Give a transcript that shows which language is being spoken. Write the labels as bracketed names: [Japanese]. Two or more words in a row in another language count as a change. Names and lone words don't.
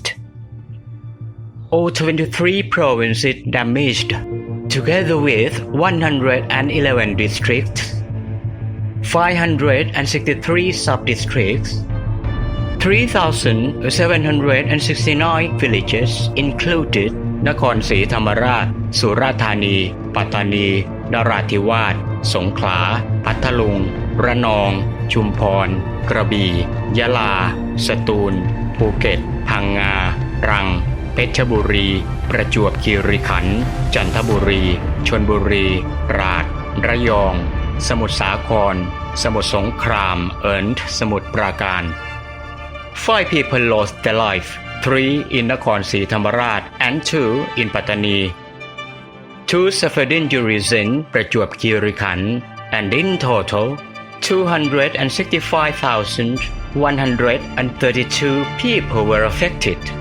[English] All 23 provinces damaged, together with 111 districts, 563 sub-districts, 3,769 villages included Nakhon Si Thammarat, Surathani, Pattani, Narathiwat, Songkhla, Pathalung, Ranong, Chumpon, Krabi, Yala, Satun, Phuket, Phang Nga, Rang, เพชรบุรีประจวบคีรีขันธ์จันทบุรีชลบุรีตราดระยองสมุทรสาครสมุทรสงครามสมุทรปราการ 5 people lost their life, 3 in Nakhon Si Thammarat and 2 in Pattani. 2 suffered injuries in Prachuap Khiri Khan, and in total 265,132 people were affected.